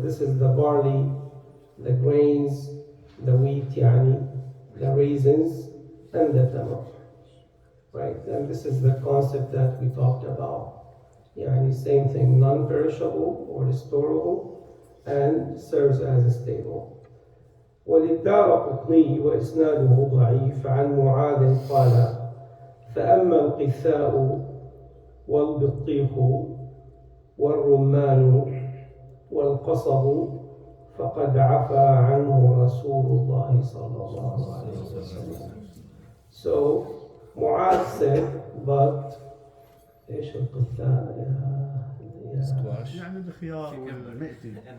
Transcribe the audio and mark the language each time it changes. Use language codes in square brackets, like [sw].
[en] This is the barley, the grains, the wheat, the raisins, and the tamar. Right? And this is the concept that we talked about. Same thing, non-perishable or storable, and serves as a stable. [ar] وللدارقطني وإسناده ضعيف عن معاذ قال فأما القثاء والبطيخ والرمان والقصب فقد عفى عنه رسول الله صلى الله عليه وسلم. [en] So Mu'adh said, but [ar] ايش القثاء يا سكواش يعني الخيار والمئتي